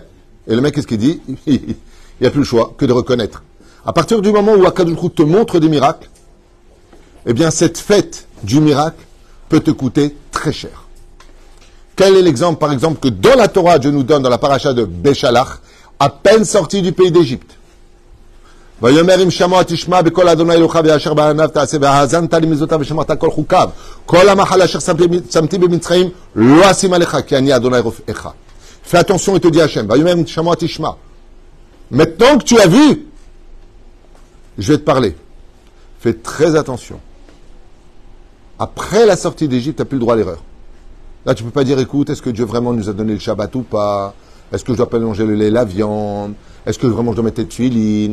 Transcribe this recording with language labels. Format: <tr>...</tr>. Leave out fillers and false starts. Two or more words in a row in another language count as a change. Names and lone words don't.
<fr>Et le mec, qu'est-ce qu'il dit? Il n'y a plus le choix que de reconnaître. À partir du moment où Akadosh Baruch Hu te montre des miracles, eh bien, cette fête du miracle peut te coûter très cher. Quel est l'exemple, par exemple, que dans la Torah, Dieu nous donne dans la paracha de Béchalach, à peine sorti du pays d'Égypte.</fr> <he>ויאמר אם שמוע תשמע בקול אדוני אלוהיך ואשר בעיניו תעשה והאזנת למצוותיו ושמרת כל חוקיו כל המחלה אשר שמתי במצרים לא אשים עליך כי אני אדוני רופאך.</he> <fr>Fais attention et te dit Hachem.</fr> <he>ויאמר אם שמוע תשמע.</he> <fr>Maintenant que tu as vu, je vais te parler. Fais très attention. Après la sortie d'Égypte, tu n'as plus le droit à l'erreur. Là, tu ne peux pas dire, écoute, est-ce que Dieu vraiment nous a donné le Shabbat ou pas? Est-ce que je dois pas manger le lait et la viande? Est-ce que vraiment je dois mettre les tuilines?</fr>